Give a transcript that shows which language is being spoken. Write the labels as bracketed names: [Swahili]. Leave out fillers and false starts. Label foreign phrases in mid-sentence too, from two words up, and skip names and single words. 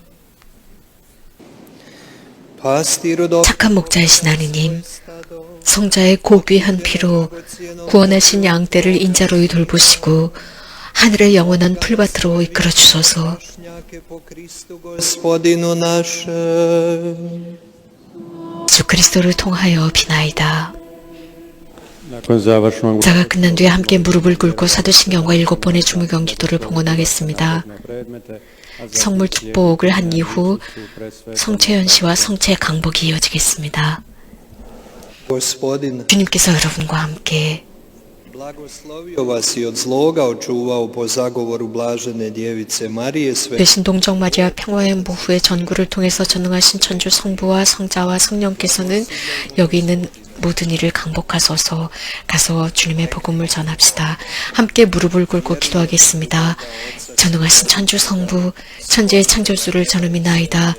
[Croatian] Pastiru dobro [Korean] 착한 목자이신 하느님, 성자의 고귀한 피로 구원하신 양떼를 인자로이 돌보시고 하늘의 영원한 풀밭으로 이끌어 주소서. [Croatian] po Kristu Gospodinu našem. [Korean] 예수 그리스도를 통하여 비나이다. [Croatian] Nakon završnog [Korean] 자가 끝난 뒤에 함께 무릎을 꿇고 사도신경과 7번의 주무경 기도를 봉헌하겠습니다. 성물 축복을 한 이후 성채연 씨와 성채 강복이 이어지겠습니다. [Croatian] Gospodin [Korean] 주님께서 여러분과 함께 [Croatian] blagoslovio vas i od zloga očuvao po zagovoru blažene djevice Marije sve. [Korean] 되신 동정 마리아 평화의 모후의 전구를 통해서 전능하신 천주 성부와 성자와 성령께서는 여기 있는 모든 일을 강복하소서. 가서 주님의 복음을 전합시다. 함께 무릎을 꿇고 기도하겠습니다. 전능하신 천주 성부, 천지의 창조주를 전음이나이다.